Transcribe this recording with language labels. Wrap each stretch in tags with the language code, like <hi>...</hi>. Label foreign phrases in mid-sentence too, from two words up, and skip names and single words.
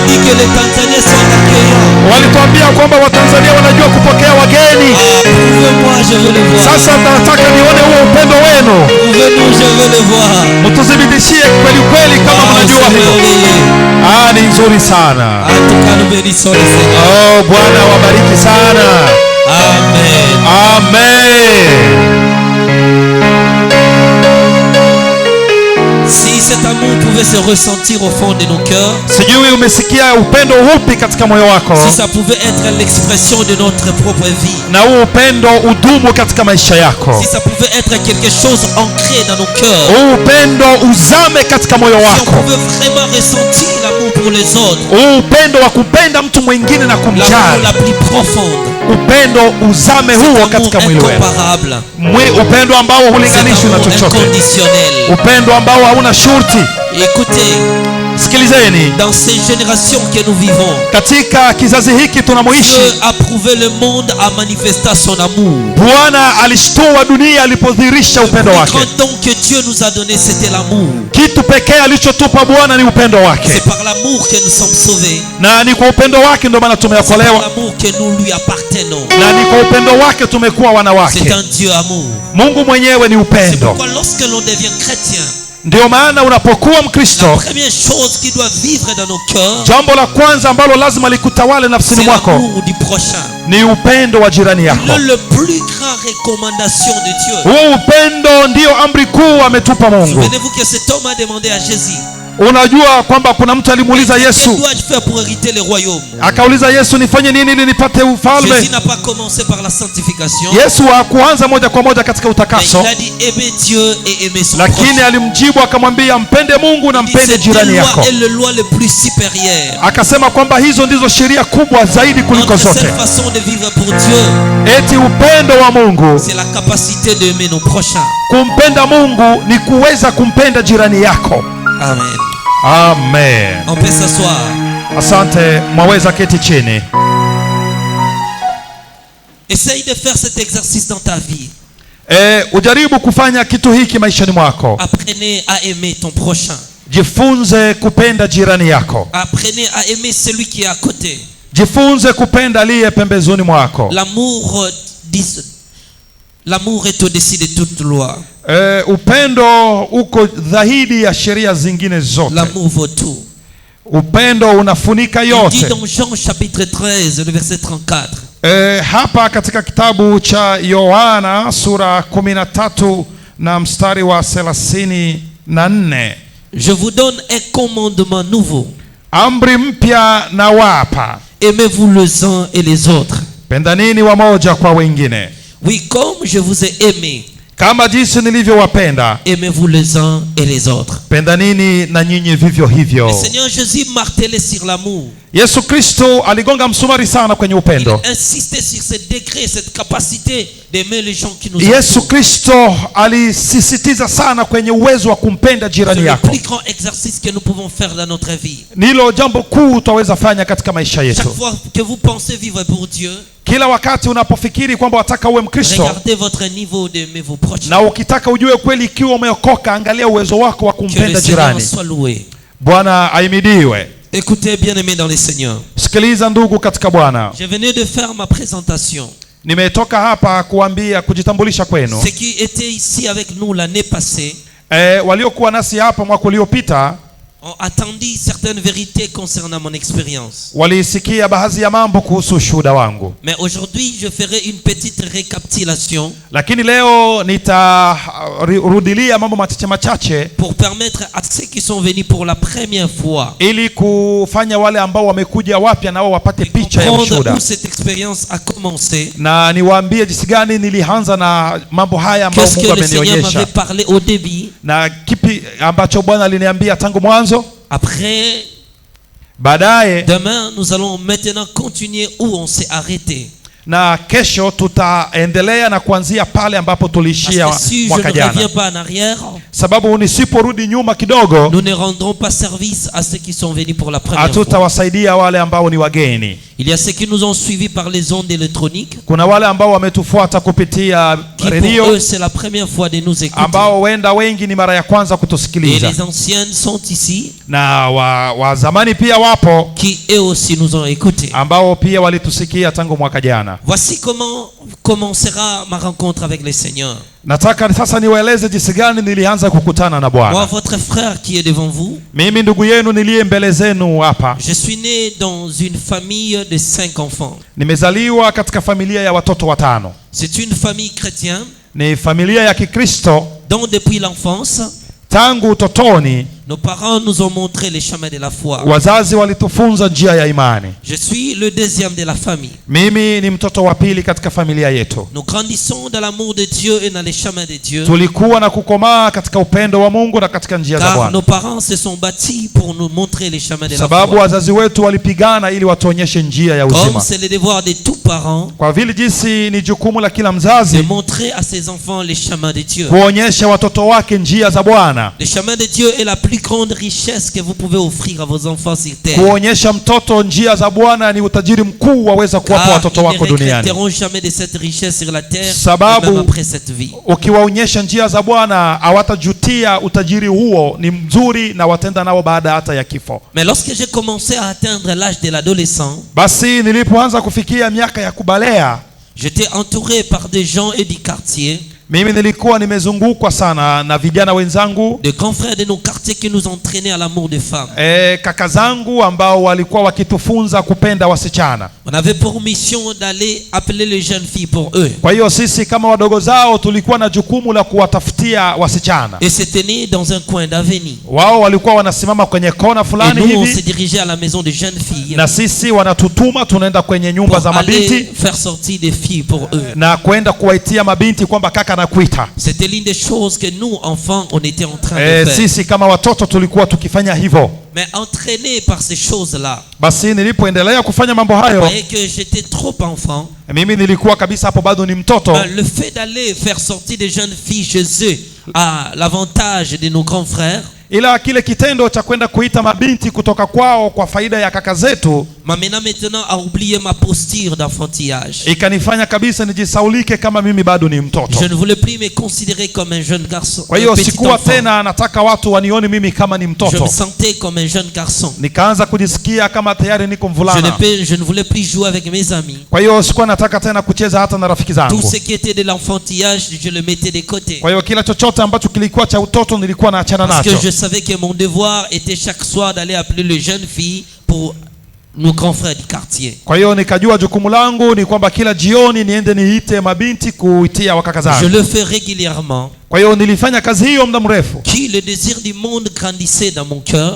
<sw>Walituambia kwamba Watanzania wanajua kupokea wageni. Sasa nataka nione huo upendo wenu. Mtuzibidishie kweli kweli kama mnajua hilo. Ni nzuri sana. Bwana wabariki sana. Amen. Amen.</sw> <fr>Si cet amour pouvait se ressentir au fond de nos cœurs,</fr> <sw>sijui umesikia upendo upi katika moyo wako.</sw> <fr>Si ça pouvait être l'expression de notre propre vie,</fr> <sw>na huo upendo udumu katika maisha yako.</sw> <fr>Si ça pouvait être quelque chose ancré dans nos cœurs,</fr> <sw>huo upendo uzame katika moyo wako.</sw> <fr>Si on pouvait vraiment ressentir l'amour pour les autres,</fr> <sw>huo upendo wa kupenda mtu mwingine na kumjali,</sw> <fr>l'amour la plus profonde,</fr> <sw>upendo uzame huo katika mwili wako. Upendo ambao hulinganishwi na chochote, upendo ambao hauna shurti.</sw> <fr>Écoutez,</fr> <sw>sikilizeni,</sw> <fr>dans ces générations que nous vivons,</fr> <sw>katika kizazi hiki tunamoishi,</sw> <fr>Dieu a prouvé le monde à manifester son amour.</fr> <sw>Bwana alishtua dunia alipodhihirisha upendo wake.</sw> <fr>Le grand don que Dieu nous a donné, c'était l'amour.</fr> <sw>Kitu pekee alichotupa Bwana ni upendo wake.</sw> <fr>C'est par l'amour que nous sommes sauvés.</fr> <sw>Na ni kwa upendo wake ndio maana tumeokolewa.</sw> <fr>C'est par l'amour que nous lui appartenons.</fr> <sw>Na ni kwa upendo wake tumekuwa wana wake.</sw> <fr>C'est un Dieu amour.</fr> <sw>Mungu mwenyewe ni upendo.</sw> <fr>C'est pourquoi lorsque l'on devient chrétien,</fr> <sw>ndio maana unapokuwa Mkristo,</sw> <fr>la première chose qui doit vivre dans nos cœurs,</fr> <sw>jambo la kwanza ambalo lazima likutawale nafsini mwako,</sw> <fr>c'est l'amour du prochain.</fr> <sw>Ni upendo wa jirani yako.</sw> <fr>Le plus grand recommandation de Dieu.</fr> <sw>Huo upendo ndio amri kuu ametupa Mungu.</sw> <fr>Souvenez-vous que cet homme a demandé à Jésus.</fr> <sw>Unajua kwamba kuna mtu alimuuliza Yesu,</sw> <fr>que dois-je faire pour hériter le royaume?</fr> <sw>Akauliza Yesu, nifanye nini ili nipate ufalme?</sw> <fr>Jésus n'a pas commencé par la sanctification.</fr> <sw>Yesu hakuanza moja kwa moja katika utakaso.</sw> <fr>Il a dit aimer Dieu et aimer son</fr> <sw>lakini</sw> <fr>prochain.</fr> <sw>Alimjibu akamwambia mpende Mungu na mpende jirani yako.</sw> <fr>C'est la loi le plus supérieure.</fr> <sw>Akasema kwamba hizo ndizo sheria kubwa zaidi kuliko zote.</sw> <fr>Cette façon de vivre pour Dieu,</fr> <sw>eti upendo wa Mungu,</sw> <fr>c'est la capacité d'aimer nos prochains.</fr> <sw>Kumpenda Mungu ni kuweza kumpenda jirani yako. Amen. Amen.</sw> <fr>On peut s'asseoir.</fr> <sw>Asante, mwaweza keti chini.</sw> <fr>Essaye de faire cet exercice dans ta vie.</fr> <sw>Ujaribu kufanya kitu hiki maishani mwako.</sw> <fr>Apprenez à aimer ton prochain.</fr> <sw>Jifunze kupenda jirani yako.</sw> <fr>Apprenez à aimer celui qui est à côté.</fr> <sw>Jifunze kupenda aliye pembezoni mwako.</sw> <fr>L'amour est au-dessus de toute loi.</fr> <sw>Upendo uko dhahidi ya sheria zingine zote.</sw> <fr>L'amour vaut tout.</fr> <sw>Upendo unafunika yote.</sw> <fr>Il dit dans Jean chapitre 13 le verset 34.</fr> <sw>Hapa katika kitabu cha Yohana sura 13 na mstari wa 34.</sw> <fr>Je vous donne un commandement nouveau.</fr> <sw>Amri mpya na wapa.</sw> <fr>Aimez-vous les uns et les autres.</fr> <sw>Pendanini wamoja kwa wengine.</sw> <fr>Oui, comme je vous ai aimé.</fr> <sw>Kama jinsi nilivyowapenda.</sw> <fr>Aimez-vous les uns et les autres.</fr> <sw>pendanini na nyinyi vivyo hivyo.</sw> <fr>Le Seigneur Jésus martelait sur l'amour.</fr> <sw>Yesu Kristo aligonga msumari sana kwenye upendo.</sw> <fr>Il insistait sur ce degré, cette capacité d'aimer les gens qui nous Yesu entourent.</fr> <sw>Kristo alisisitiza sana kwenye uwezo wa kumpenda</sw> <fr>C'est</fr> <sw>jirani</sw> <fr>le</fr> <sw>yako.</sw> <fr>plus grand exercice que nous pouvons faire dans notre vie.</fr> <sw>Nilo jambo kuu tutaweza fanya katika maisha yetu.</sw> <fr>Chaque fois que vous pensez vivre pour Dieu,</fr> <sw>Kila wakati unapofikiri kwamba wataka uwe Mkristo</sw> <fr>regardez votre niveau d'aimer vos proches.</fr> <sw>na ukitaka ujue kweli ikiwa umeokoka, angalia uwezo wako wa</sw> <fr>Que le</fr> <sw>kumpenda</sw> <fr>Seigneur</fr> <sw>jirani.</sw> <fr>soit loué.</fr> <sw>Bwana aimidiwe.</sw> <fr>Écoutez, bien-aimés dans le Seigneur.</fr> <sw>Sikiliza ndugu katika Bwana.</sw> <fr>Je venais de faire ma présentation.</fr> <sw>Nimetoka hapa kujitambulisha kwenu.</sw> <fr>Ceux qui étaient ici avec nous l'année passée</fr> <sw>Waliokuwa nasi hapa mwaka uliopita</sw> <fr>ont attendu certaines vérités concernant mon expérience.</fr> <sw>walisikia baadhi ya mambo kuhusu ushuhuda wangu.</sw> <fr>Mais aujourd'hui, je ferai une petite récapitulation</fr> <sw>Lakini leo nitarudilia mambo machache</sw> <fr>pour permettre à ceux qui sont venus pour la première fois</fr> <sw>ili kufanya wale ambao wamekuja wapya nao wapate</sw> <fr>de</fr> <sw>picha ya</sw> <fr>comprendre</fr> <sw>ushuhuda.</sw> <fr>où cette expérience a commencé.</fr> <sw>Na niwaambie jinsi gani nilianza na mambo haya ambayo</sw> <fr>Qu'est-ce que</fr> <sw>Mungu</sw> <fr>le Seigneur</fr> <sw>amenionyesha.</sw> <fr>m'avait parlé au début.</fr> <sw>Na kipi ambacho Bwana aliniambia tangu mwanzo.</sw> <fr>Après,</fr> <sw>Baadaye</sw> <fr>demain, nous allons maintenant continuer où on s'est arrêté.</fr> <sw>na kesho tutaendelea na kuanzia pale ambapo tulishia</sw> <fr>Parce que si je ne</fr> <sw>mwaka jana.</sw> <fr>reviens pas en arrière,</fr> <sw>Sababu nisiporudi nyuma kidogo,</sw> <fr>nous ne rendrons pas service à ceux qui sont venus pour la première fois.</fr> <sw>hatutawasaidia wale ambao ni wageni.</sw> <fr>Il y a ceux qui nous ont suivis par les ondes électroniques,</fr> <sw>Kuna wale ambao wametufuata kupitia</sw> <fr>qui pour</fr> <sw>redio,</sw> <fr>eux c'est la première fois de nous écouter.</fr> <sw>ambao wenda wengi ni mara ya kwanza</sw> <fr>Et</fr> <sw>kutusikiliza,</sw> <fr>les anciennes sont ici,</fr> <sw>na wa zamani pia wapo</sw> <fr>qui eux aussi nous ont écoutés.</fr> <sw>ambao pia walitusikia tangu mwaka jana.</sw> <fr>Voici comment commencera ma rencontre avec le Seigneur.</fr> <sw>Nataka sasa niwaeleze jinsi gani nilianza kukutana na</sw> <fr>Moi,</fr> <sw>Bwana.</sw> <fr>votre frère qui est devant vous,</fr> <sw>Mimi ndugu yenu niliye mbele zenu hapa,</sw> <fr>je suis né dans une famille de 5 enfants.</fr> <sw>nimezaliwa katika familia ya watoto watano.</sw> <fr>C'est une famille chrétienne</fr> <sw>Ni familia ya Kikristo.</sw> <fr>dont depuis l'enfance,</fr> <sw>Tangu utotoni</sw> <fr>nos parents nous ont montré les chemins de la foi.</fr> <sw>wazazi walitufunza njia ya imani.</sw> <fr>Je suis le deuxième de la famille.</fr> <sw>Mimi ni mtoto wa pili katika familia yetu.</sw> <fr>Nous grandissons dans l'amour de Dieu et dans les chemins de Dieu.</fr> <sw>Tulikuwa na kukomaa katika upendo wa Mungu na katika njia za</sw> <fr>Car</fr> <sw>Bwana,</sw> <fr>nos parents se sont bâtis pour nous montrer les chemins de la</fr> <sw>sababu</sw> <fr>foi.</fr> <sw>wazazi wetu walipigana ili watuonyeshe njia ya</sw> <fr>Comme</fr> <sw>uzima.</sw> <fr>c'est le devoir de tout parent</fr> <sw>Kwa vile jinsi ni jukumu la kila</sw> <fr>de</fr> <sw>mzazi</sw> <fr>montrer à ses enfants les chemins de Dieu.</fr> <sw>kuonyesha watoto wake njia za Bwana,</sw> <fr>Le chemin de Dieu est la plus grande richesse que vous pouvez offrir à vos enfants sur terre.</fr> <sw>kuonyesha mtoto njia za Bwana ni utajiri mkuu waweza kuwapa</sw> <fr>Car</fr> <sw>watoto</sw> <fr>ils</fr> <sw>wako</sw> <fr>ne</fr> <sw>duniani.</sw> <fr>regretteront jamais de cette richesse sur la terre,</fr> <sw>Sababu-</sw> <fr>et même après cette vie.</fr> <sw>Ukiwaonyesha njia za Bwana hawatajutia utajiri huo, ni mzuri na watenda nao baada hata ya kifo.</sw> <fr>Mais lorsque j'ai commencé à atteindre l'âge de l'adolescent,</fr> <sw>Basi nilipoanza kufikia miaka ya kubalea,</sw> <fr>j'étais entouré par des gens et du quartier,</fr> <sw>mimi nilikuwa nimezungukwa sana na vijana wenzangu,</sw> <fr>de grands frères de nos quartiers qui nous entraînaient à l'amour des femmes.</fr> <sw>kaka zangu ambao walikuwa wakitufunza kupenda wasichana.</sw> <fr>On avait pour mission d'aller appeler les jeunes filles pour eux.</fr> <sw>Kwa hiyo sisi kama wadogo zao tulikuwa na jukumu la kuwatafutia wasichana.</sw> <fr>Et se tenir dans un coin d'avenue.</fr> <sw>Wao walikuwa wanasimama kwenye kona</sw> <fr>Et</fr> <sw>fulani</sw> <fr>nous, on se</fr> <sw>hivi,</sw> <fr>dirigeait à la maison des jeunes filles</fr> <sw>na sisi wanatutuma tunaenda kwenye nyumba</sw> <fr>pour</fr> <sw>za</sw> <fr>aller</fr> <sw>mabinti</sw> <fr>faire sortir des filles pour eux.</fr> <sw>na kwenda kuwaitia mabinti kwamba kaka nakuita.</sw> <fr>C'était l'une des choses que nous, enfants, on était en train de faire.</fr> <sw>Sisi kama watoto tulikuwa tukifanya hivyo.</sw> <fr>Mais entraîné par ces choses-là,</fr> <sw>Basi nilipoendelea kufanya mambo</sw> <fr>vous</fr> <sw>hayo,</sw> <fr>voyez que j'étais trop enfant.</fr> <sw>mimi nilikuwa kabisa hapo bado ni mtoto.</sw> <fr>Le fait d'aller faire sortir des jeunes filles chez eux a l'avantage de nos grands frères,</fr> <sw>Ila kile kitendo cha kwenda kuita mabinti kutoka kwao kwa faida ya kaka zetu</sw> <fr>m'amena maintenant à oublier ma posture d'enfantillage.</fr> <sw>ikanifanya kabisa nijisaulike kama mimi bado ni mtoto.</sw> <fr>Je ne voulais plus me considérer comme un jeune garçon,</fr> <sw>Kwa</sw> <fr>un</fr> <sw>hiyo</sw> <fr>petit</fr> <sw>sikuwa</sw> <fr>enfant.</fr> <sw>tena nataka watu wanione mimi kama ni</sw> <fr>Je</fr> <sw>mtoto.</sw> <fr>me sentais comme un jeune garçon.</fr> <sw>Nikaanza kujisikia kama tayari niko mvulana.</sw> <fr>Je ne voulais plus jouer avec mes amis.</fr> <sw>Kwa hiyo sikuwa nataka tena kucheza hata na rafiki</sw> <fr>Tout</fr> <sw>zangu.</sw> <fr>ce qui était de l'enfantillage, je le mettais de côté.</fr> <sw>Kwa hiyo kila chochote ambacho kilikuwa cha utoto nilikuwa naachana</sw> <fr>Parce que</fr> <sw>nacho.</sw> <fr>je savais que mon devoir était chaque soir d'aller appeler les jeunes filles pour nos grands frères du quartier.</fr> <sw>Kwa hiyo nikajua jukumu langu ni kwamba kila jioni niende niite mabinti kuitia wakaka</sw> <fr>Je</fr> <sw>zangu.</sw> <fr>le fais régulièrement.</fr> <sw>Kwa hiyo nilifanya kazi hiyo muda mrefu,</sw> <fr>Qui le désir du monde grandissait dans mon cœur,</fr>